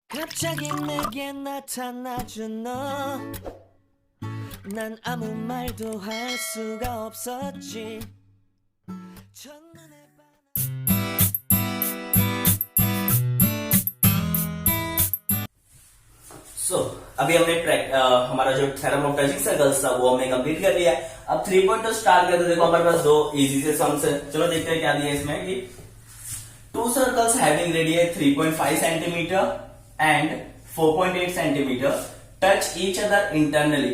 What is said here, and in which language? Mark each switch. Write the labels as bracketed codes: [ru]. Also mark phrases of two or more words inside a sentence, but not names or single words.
[ko] 갑자기 내게 나타나준 너, 난 아무 말도 할 수가 없었지. 첫눈에 [hi] अभी हमने हमारा जो [en] theorem of touching circles [hi] था वो हमने कंप्लीट कर लिया। अब 3.2 स्टार्ट करते देखो हमारे पास दो इजी से सम्स है। चलो देखते हैं क्या दिया इसमें कि [en] two circles having radius 3.5 centimeter and 4.8 centimeter touch each other internally.